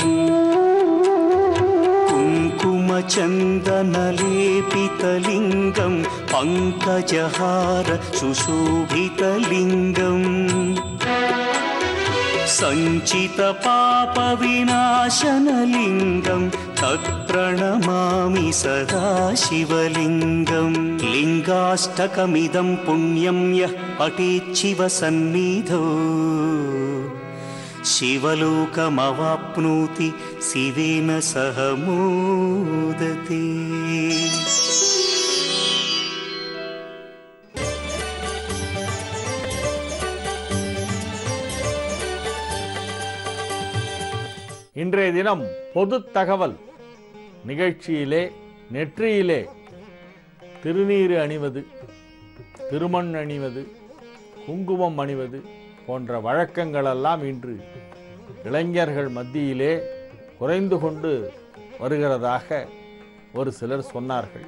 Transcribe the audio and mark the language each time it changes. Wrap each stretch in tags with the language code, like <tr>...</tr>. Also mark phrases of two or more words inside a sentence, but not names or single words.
<sa>कुङ्कुमचन्दनलेपितलिङ्गं पङ्कजहार सुशोभितलिङ्गम् सञ्चितपापविनाशनलिङ्गं तत्प्रणमामि सदा शिवलिङ्गम् लिङ्गाष्टकमिदं पुण्यं यः पठेच्छिवसन्निधौ शिवलोकमवाप्नोति शिवेन सह मोदते।</sa> <ta>இன்றைய தினம் பொது தகவல் நிகழ்ச்சியிலே நெற்றியிலே திருநீறு அணிவது, திருமண் அணிவது, குங்குமம் அணிவது போன்ற வழக்கங்களெல்லாம் இன்று இளைஞர்கள் மத்தியிலே குறைந்து கொண்டு வருகிறதாக ஒரு சிலர் சொன்னார்கள்.</ta>